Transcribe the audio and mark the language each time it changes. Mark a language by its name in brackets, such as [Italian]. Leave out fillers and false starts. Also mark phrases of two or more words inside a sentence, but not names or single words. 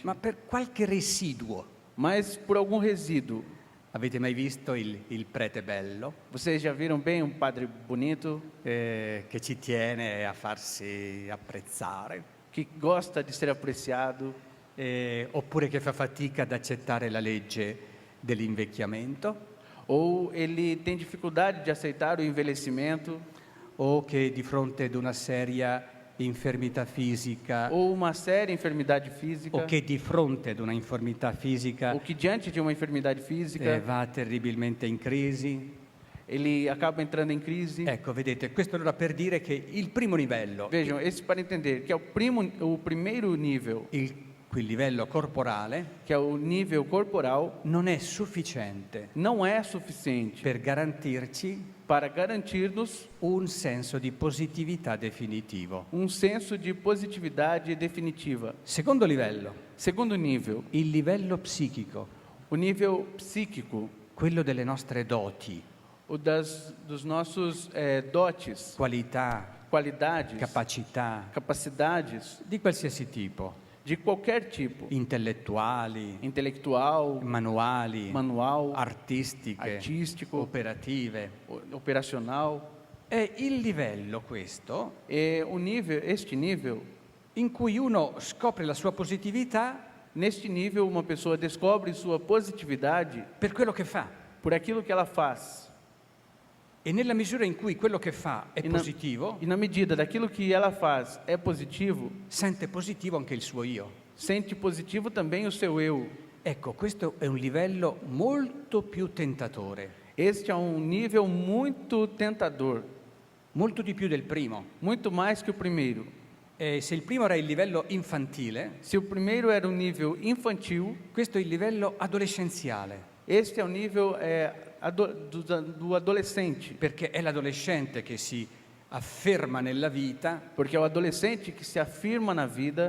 [Italian] ma per qualche residuo. [Portuguese] mas por algum resíduo. [Italian] Avete mai visto il prete bello [Portuguese] Vocês já viram bem um padre bonito [Italian] che ci tiene a farsi apprezzare? [Portuguese] que gosta de ser apreciado, [Italian] Oppure che fa fatica ad accettare la legge dell'invecchiamento? [Portuguese] ou ele tem dificuldade de aceitar o envelhecimento, [Italian] O che di fronte ad una seria infermità fisica [Portuguese] ou uma séria enfermidade física, [Italian] o che di fronte ad una infermità fisica [Portuguese] ou que diante de uma enfermidade física [Italian] va terribilmente in crisi? [Portuguese] ele acaba entrando em crise. [Italian] Ecco, vedete, questo allora per dire che il primo livello, [Portuguese] Vejam, esse para entender que é o primeiro nível, [Italian] quel livello corporale, [Portuguese] que é o nível corporal, [Italian] non è sufficiente [Portuguese] não é suficiente [Italian] per garantirci [Portuguese] para garantir-nos [Italian] un senso di positività definitivo. [Portuguese] um senso de positividade definitiva. [Italian] Secondo livello, [Portuguese] Segundo nível, [Italian] il livello psichico, [Portuguese] o nível psíquico, [Italian] quello delle nostre doti, [Portuguese] dos nossos dotes, [Italian] qualità, [Portuguese] qualidades, [Italian] capacità [Portuguese] capacidades [Italian] di qualsiasi tipo, [Portuguese] de qualquer tipo, [Italian] intellettuali, [Portuguese] intelectual, [Italian] manuali, [Portuguese] manual, [Italian] artistiche, [Portuguese] artístico, [Italian] operative. [Portuguese] operacional. [Italian] È il livello questo [Portuguese] É este nível, [Italian] in cui uno scopre la sua positività [Portuguese] neste nível uma pessoa descobre sua positividade [Italian] per quello che fa. [Portuguese] por aquilo que ela faz. [Italian] E nella misura in cui quello che fa è [Portuguese] E na- [Italian] positivo, [Portuguese] E na medida daquilo que ela faz é positivo, [Italian] sente positivo anche il suo io. [Portuguese] sente positivo também o seu eu. [Italian] Ecco, questo è un livello molto più tentatore, [Portuguese] Este é um nível muito tentador, [Italian] molto di più del primo. [Portuguese] muito mais que o primeiro. [Italian] E se il primo era il livello infantile, [Portuguese] Se o primeiro era um nível infantil, [Italian] questo è il livello adolescenziale, [Portuguese] este é o nível do adolescente, [Italian] perché è l'adolescente che si afferma nella vita, [Portuguese] porque é o adolescente que se afirma na vida,